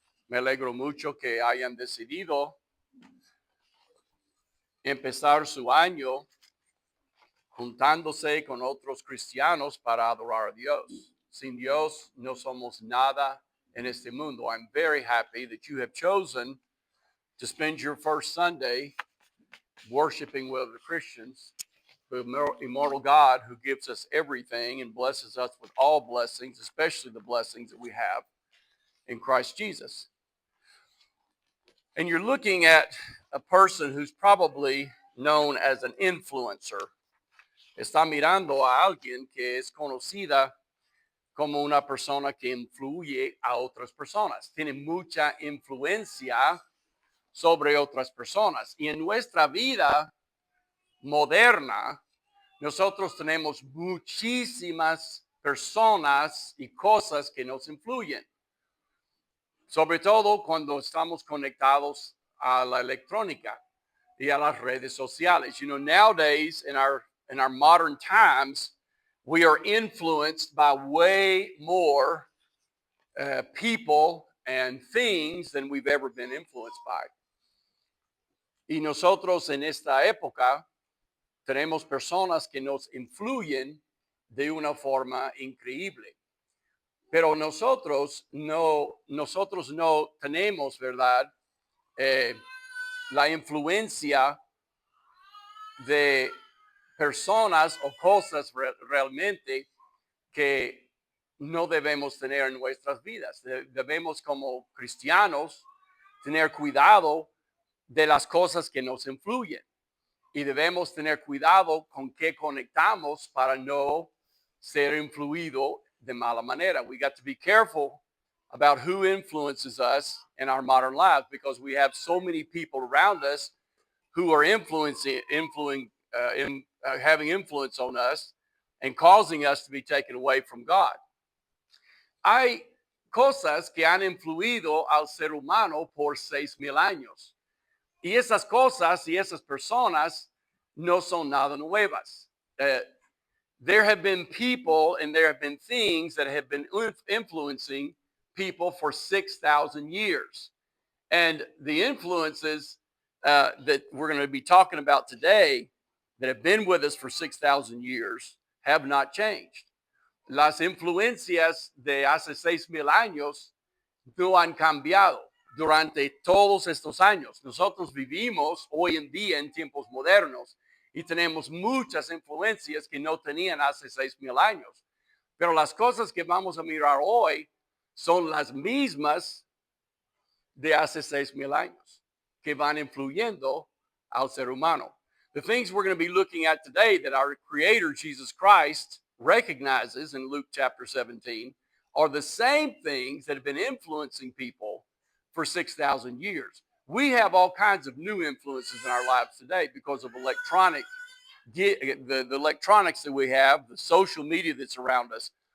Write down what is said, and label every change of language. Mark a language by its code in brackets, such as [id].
[es] Me alegro mucho que hayan decidido empezar su año juntándose con otros cristianos para adorar a Dios. Sin Dios no somos nada en este mundo. [en] I'm very happy that you have chosen to spend your first Sunday worshiping with the Christians, the immortal God who gives us everything and blesses us with all blessings, especially the blessings that we have in Christ Jesus. And you're looking at a person who's probably known as an influencer. [es] Está mirando a alguien que es conocida como una persona que influye a otras personas. Tiene mucha influencia sobre otras personas. Y en nuestra vida moderna, nosotros tenemos muchísimas personas y cosas que nos influyen. Sobre todo cuando estamos conectados a la electrónica y a las redes sociales. [en] You know, nowadays in our modern times, we are influenced by way more people and things than we've ever been influenced by. [es] Y nosotros en esta época tenemos personas que nos influyen de una forma increíble. Pero nosotros no tenemos, ¿verdad? La influencia de personas o cosas realmente que no debemos tener en nuestras vidas. Debemos como cristianos tener cuidado de las cosas que nos influyen y debemos tener cuidado con qué conectamos para no ser influido de mala manera. [en] We got to be careful about who influences us in our modern lives because we have so many people around us who are having influence on us and causing us to be taken away from God. [es] Hay cosas que han influido al ser humano por 6,000 años. Y esas cosas y esas personas no son nada nuevas. [en] There have been people and there have been things that have been influencing people for 6,000 years. And the influences that we're going to be talking about today that have been with us for 6,000 years have not changed. [es] Las influencias de hace 6,000 años no han cambiado durante todos estos años. Nosotros vivimos hoy en día en tiempos modernos y tenemos muchas influencias que no tenían hace 6,000 años. Pero las cosas que vamos a mirar hoy son las mismas de hace 6,000 años que van influyendo al ser humano. [en] The things we're going to be looking at today that our Creator, Jesus Christ, recognizes in Luke chapter 17 are the same things that have been influencing people for 6,000 years. We have all kinds of new influences in our lives today because of the electronics that we have, the social media that's around us.